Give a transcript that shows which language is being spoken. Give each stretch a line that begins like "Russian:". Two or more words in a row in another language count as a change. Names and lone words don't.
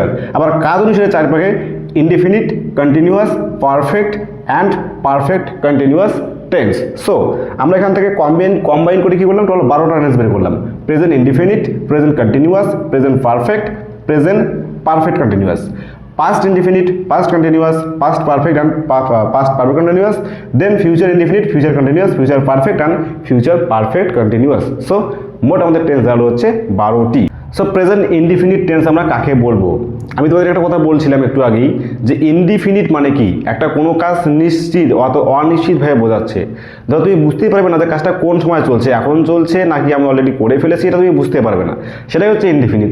Bangla: আবার কাজ অনুসারে 4 ভাগে,
English: indefinite, continuous, perfect and perfect continuous tense.
Bangla: সো আমরা এখান থেকে কম্বাইন করে কি করলাম, টোটাল 12টা টেন্স বের করলাম।
English: present indefinite, present continuous, present perfect continuous, past indefinite, past continuous, past perfect and past perfect continuous, then future indefinite, future continuous, future perfect and future perfect continuous.
Bangla: So মোট আমাদের টেন্স দাঁড়ালো হচ্ছে 12টি। সো
English: present indefinite tense
Bangla: আমরা কাকে বলবো? আমি তোমাদের একটা কথা বলছিলাম একটু আগেই যে ইনডিফিনিট মানে কি, একটা কোনো কাজ নিশ্চিত অনিশ্চিতভাবে বোঝাচ্ছে। ধরো তুমি বুঝতেই পারবে না যে কাজটা কোন সময় চলছে, এখন চলছে নাকি আমি অলরেডি করে ফেলেছি, এটা তুমি বুঝতে পারবে না, সেটাই হচ্ছে ইনডিফিনিট।